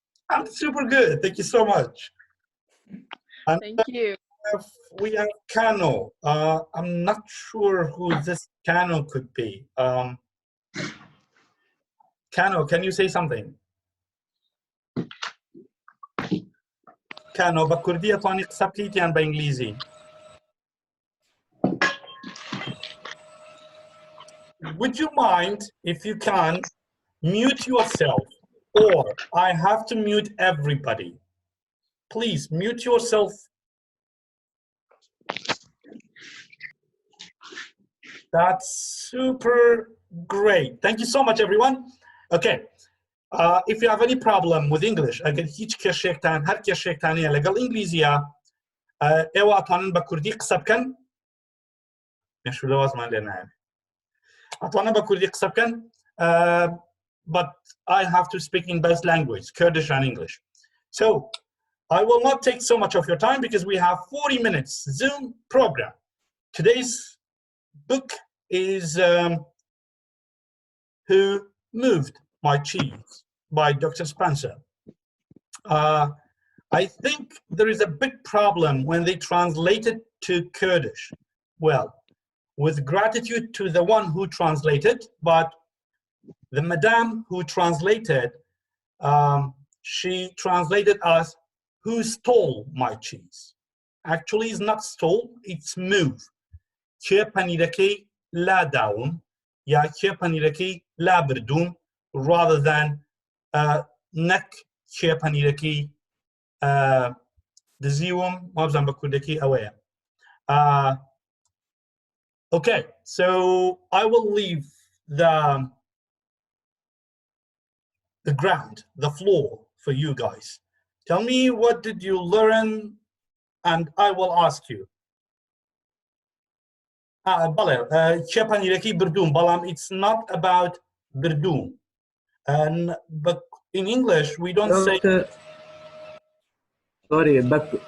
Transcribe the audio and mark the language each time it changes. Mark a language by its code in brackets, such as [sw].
[en] I'm super good. Thank you so much. And Thank you. we have Kano. I'm not sure who this Kano could be. Kano, can you say something? [ckb] Kano, بكردية تواني قصبتيتي عن بإنجليزي. [en] Would you mind, if you can, mute yourself, or I have to mute everybody? Please mute yourself. That's super great. Thank you so much, everyone. Okay. If you have any problem with English, [ckb] اگر هیچ کێشێکتان هەر کێشێکتانەیە لەگەڵ ئینگلیزیە ئێوە ئەتوانن بە کوردی قسە بکەن مێشوو لەوازمان لێ نایە ئەتوانن بە کوردی قسە بکەن [en] but I have to speak in both languages, Kurdish and English. So I will not take so much of your time because we have 40 minutes Zoom program. Today's book is Who Moved My Cheese by Dr. Spencer. I think there is a big problem when they translate it to Kurdish. Well, with gratitude to the one who translated, but the madam who translated, she translated as who stole my cheese. actually is not stall, it's move. [ckb] کێ پەنیرەکەی لا داوم یا کێ پەنیرەکەی لا بردووم [en] rather than [ckb] نەک کێ پەنیرەکەی دزیوم وابزان بە کوردەکەی ئەوەیە. [en] Okay, so I will leave the ground, the floor for you guys. Tell me, what did you learn, and I will ask you. [ckb] بەڵێ کێ پەنیرەکەی بردووم بەڵام [en] it's not about [ckb] بردووم. [en] But in English we don't say. Sorry, but